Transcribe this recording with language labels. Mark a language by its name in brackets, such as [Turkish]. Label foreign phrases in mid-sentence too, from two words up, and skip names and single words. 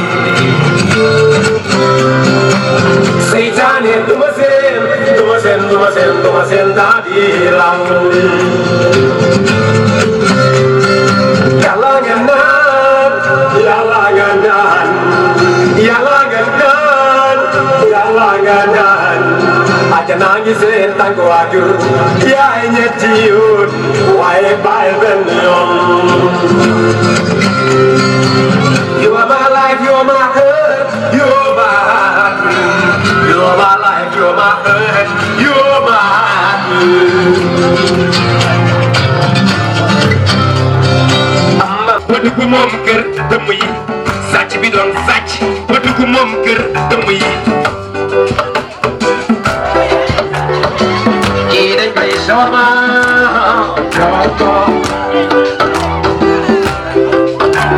[Wolof] seytaane duma seen daa di lawli yàlla nga naan yàlla nga naan yàlla nga naan yàlla nga naan àjjana ngi seen tànk waajur yaay ñetti yoon waaye bàyyi benn yoon [English] you are my life you are my heart you are my heart you are my life you are my heart you are my heart [Wolof] ba dugg moom kër dëmm yi sàcc bi doon sàcc ba dugg moom kër dëmm yi kii dañ koy sooma